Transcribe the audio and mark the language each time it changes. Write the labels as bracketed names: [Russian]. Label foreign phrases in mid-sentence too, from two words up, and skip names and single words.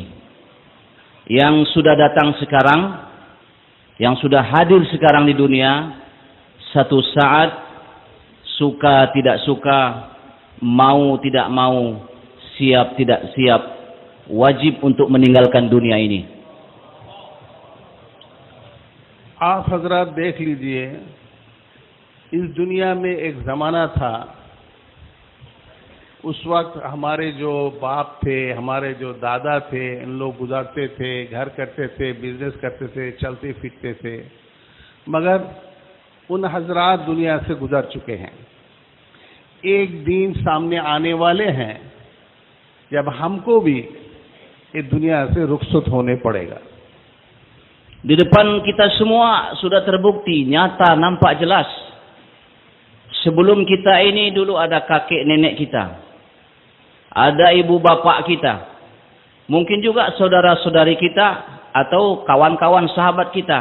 [Indonesian] Yang sudah datang sekarang, yang sudah hadir sekarang di dunia, satu saat suka tidak suka, mau tidak mau, siap tidak siap, wajib untuk meninggalkan dunia ini. [Hindi] आप हजरात देख लीजिए, इस दुनिया में एक ज़माना था, उस वक्त हमारे जो बाप थे, हमारे जो दादा थे, इन लोग गुजारते थे, घर करते थे, बिजनेस करते थे, चलते फिरते थे, मगर उन हजरात दुनिया से गुजर चुके हैं। एक दिन सामने आने वाले हैं जब हमको भी इस दुनिया से रुखसत होने पड़ेगा। [Indonesian] Di depan kita semua sudah terbukti, nyata, nampak jelas. Sebelum kita ini dulu ada kakek nenek kita, ada ibu bapak kita, mungkin juga saudara-saudari kita atau kawan-kawan sahabat kita.